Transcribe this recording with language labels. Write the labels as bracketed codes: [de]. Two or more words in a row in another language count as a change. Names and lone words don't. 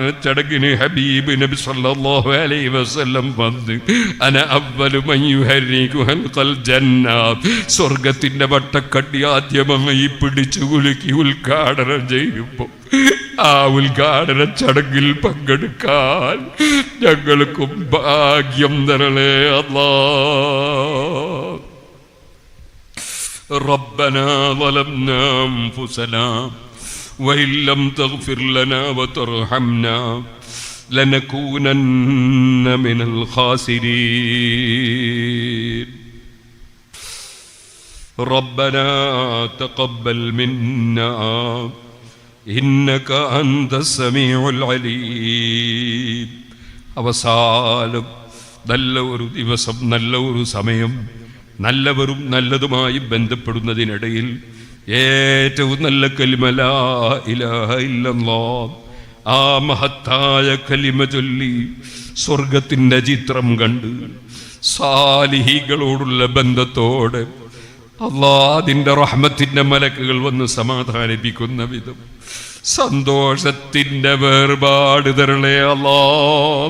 [ml] ചടങ്ങിന് ഹബീബ് നബി [ar] صلى الله عليه وسلم [ml] വന്ന് [ar] أنا أول من يحرك حلقة الجنة, [ml] സ്വർഗത്തിന്റെ വട്ടക്കട്ടി ആദ്യമായി പിടിച്ചു കുലുക്കി ഉദ്ഘാടനം ചെയ്യുമ്പോൾ ആ ഉദ്ഘാടന ചടങ്ങിൽ പങ്കെടുക്കാൻ ഞങ്ങൾക്കും ഭാഗ്യം തരണേ അല്ലാ. [ar] ربنا ظلمنا أنفسنا وإن لم تغفر لنا وترحمنا لنكونن من الخاسرين ربنا تقبل منا إنك أنت السميع العليم. [ml] അവസാനം നല്ല ഒരു ദിവസം, നല്ല ഒരു സമയം, നല്ലവരും നല്ലതുമായി ബന്ധപ്പെടുന്നതിനിടയിൽ ഏറ്റവും നല്ല കലിമ [ar] لا إله إلا الله, [ml] ആ മഹത്തായ കലിമ ചൊല്ലി സ്വർഗത്തിൻ്റെ ചിത്രം കണ്ട് സാലിഹീകളോടുള്ള ബന്ധത്തോടെ അല്ലാഹുവിന്റെ റഹ്മത്തിന്റെ മലക്കുകൾ വന്ന് സമാധാനിപ്പിക്കുന്ന വിധം സന്തോഷത്തിന്റെ വേർപാട് തരളേ അല്ലാഹ്.